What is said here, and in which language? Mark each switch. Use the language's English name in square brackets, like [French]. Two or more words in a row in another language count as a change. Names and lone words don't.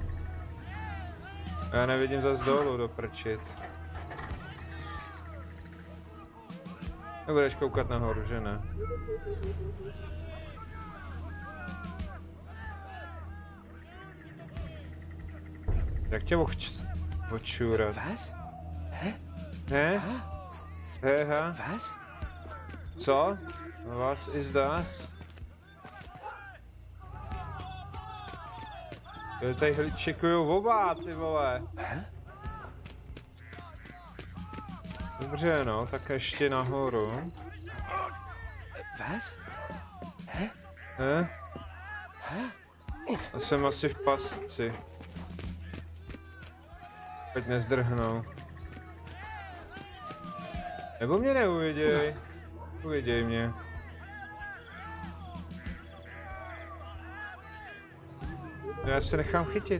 [Czech] Já nevidím zas dolů, do prčic. Nebudeš koukat nahoru, že ne? Jak tě mohl odčůrat? [German] Was? Hä? Hä? Was? Co? Was is das? [Czech] Jo, tady čekujou oba, ty vole. Dobře, no, tak ještě nahoru. [German] Was? Hä? [Czech] Já jsem asi v pasci. Teď nezdrhnou. Nebo mě neuviděj. Uviděj mě. Já se nechám chytit.